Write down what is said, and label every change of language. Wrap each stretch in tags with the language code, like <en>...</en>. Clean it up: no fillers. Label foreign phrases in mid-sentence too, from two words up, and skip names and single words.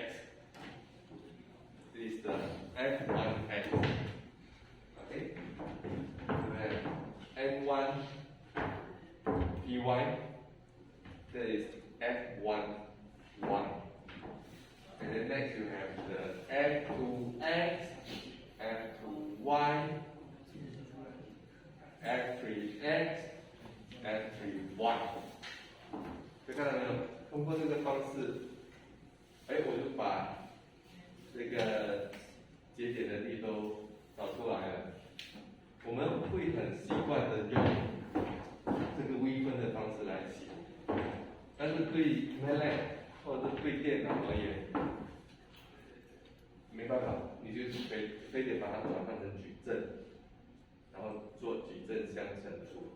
<en>This is the f1x. Okay? You have n1 py. That is f1y. And then next you have the f2x, f2y, f3x, f3y。</en> <zh>就看到没有？通过这个方式，我就把这个节点的力都找出来了。我们会很习惯的用这个微分的方式来写，但是对 Method 或者是对电脑而言，没办法，你就是非得把它转换成矩阵，然后做矩阵相乘除。</zh>